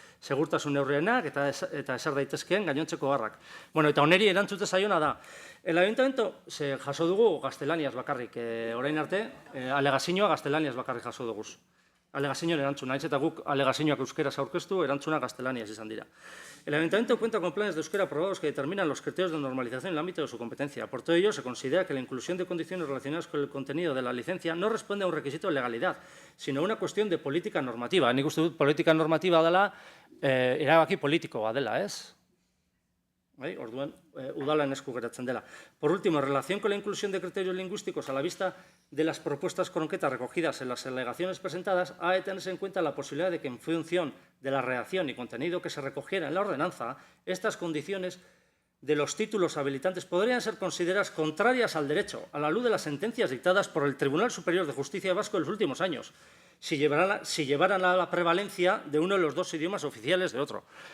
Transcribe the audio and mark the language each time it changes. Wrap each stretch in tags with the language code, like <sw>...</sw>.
<eu>Segurtasun neurrienak eta eser daitezkeen gainontzeko barrak. Bueno, eta oneri erantzute zaiona da. El ayuntamiento jaso dugu gaztelaniaz bakarrik, orain arte, alegazioa gaztelaniaz bakarrik jaso dugu. Alegazioen erantzuna, eta guk alegazioak euskeraz aurkeztu, erantzuna gaztelaniaz izan dira.</eu> <es>El Ayuntamiento cuenta con planes de euskera aprobados que determinan los criterios de normalización en el ámbito de su competencia. Por todo ello, se considera que la inclusión de condiciones relacionadas con el contenido de la licencia no responde a un requisito de legalidad, sino a una cuestión de política normativa.</es> <eu>Nik uste dut, política normativa dela, erabaki politikoa dela, ez? Orduan, udalen esku geratzen dela.</eu> <es>Por último, en relación con la inclusión de criterios lingüísticos a la vista de las propuestas concretas recogidas en las alegaciones presentadas, ha de tenerse en cuenta la posibilidad de que, en función de la redacción y contenido que se recogiera en la ordenanza, estas condiciones de los títulos habilitantes podrían ser consideradas contrarias al derecho, a la luz de las sentencias dictadas por el Tribunal Superior de Justicia Vasco en los últimos años, si llevaran a la prevalencia de uno de los dos idiomas oficiales de otro.</es>